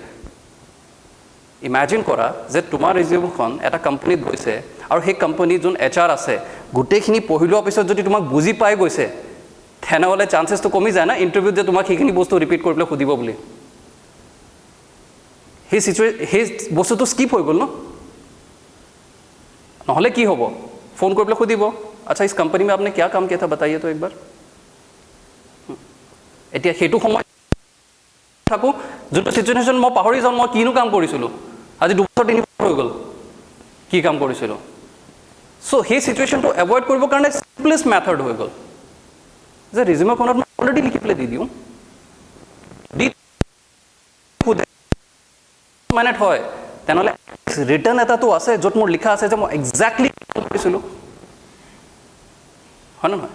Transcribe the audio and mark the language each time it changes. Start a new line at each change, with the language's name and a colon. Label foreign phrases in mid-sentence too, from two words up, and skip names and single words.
Assamese: ইমেজিন কৰা যে তোমাৰ ৰিজিউমখন এটা কোম্পানীত গৈছে আৰু সেই কোম্পানীত যোন HR আছে গোটেইখিনি পঢ়ি লোৱাৰ পিছত যদি তোমাক বুজি পাই গৈছে, তেনেহ'লে চান্সেছটো কমি যায় না ইণ্টাৰভিউত যে তোমাক সেইখিনি বস্তু ৰিপিট কৰি পেলাই সুধিব বুলি। সেই বস্তুটো স্কিপ হৈ গ'ল ন। নহ'লে কি হ'ব, ফোন কৰি পেলাই সুধিব,
Hindi: अच्छा इस कंपनी में आपने क्या काम किया था बताइए तो एक बार।
Assamese: এতিয়া সেইটো সময় থাকোঁ যোনটো চিটুৱেশ্যন মই পাহৰি যাওঁ মই কিনো কাম কৰিছিলোঁ, আজি 2 বছৰ 3 বছৰ হৈ গ'ল কি কাম কৰিছিলোঁ। চ' সেই চিটুৱেশ্যনটো এভইড কৰিবৰ কাৰণে চিম্পলেষ্ট মেথড হৈ গ'ল যে ৰিজিউমখনত মই অলৰেডি লিখি পেলাই দি দিওঁ, দি মানে হয় তেনেহ'লে ৰিটাৰ্ণ এটাতো আছে য'ত মোৰ লিখা আছে যে মই এক্সেক্টলি কৰিছিলোঁ, হয় নহয়।